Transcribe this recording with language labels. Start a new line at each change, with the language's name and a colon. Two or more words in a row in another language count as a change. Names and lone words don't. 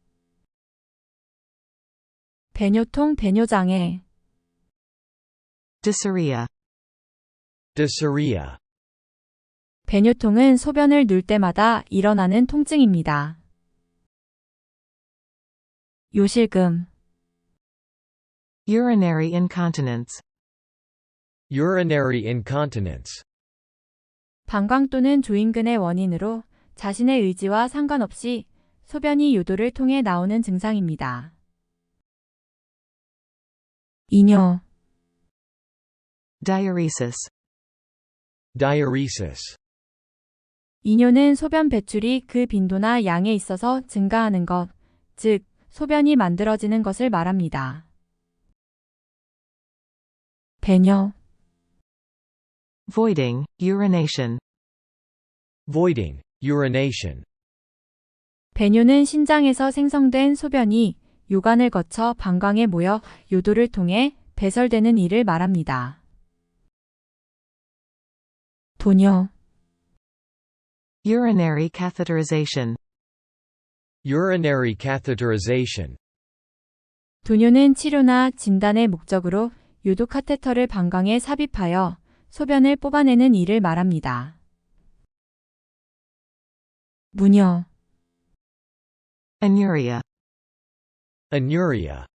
Korean: 배뇨통, 배뇨장애
English: dysuria, dysuria,
Korean: 배뇨통은 소변을 눌 때마다 일어나는 통증입니다. 요실금
English: urinary incontinence, urinary incontinence,
Korean: 방광 또는 조인근의 원인으로 자신의 의지와 상관없이 소변이 요도를 통해 나오는 증상입니다. 이뇨
English: diuresis, diuresis,
Korean: 이뇨는 소변 배출이 그 빈도나 양에 있어서 증가하는 것, 즉 소변이 만들어지는 것을 말합니다. 배뇨
English: voiding, urination, voiding, urination,
Korean: 배뇨는 신장에서 생성된 소변이 요관을 거쳐 방광에 모여 요도를 통해 배설되는 일을 말합니다. 도뇨
English: urinary catheterization, urinary catheterization,
Korean: 도뇨는 치료나 진단의 목적으로 요도 카테터를 방광에 삽입하여 소변을 뽑아내는 일을 말합니다. 무뇨
English: anuria, anuria,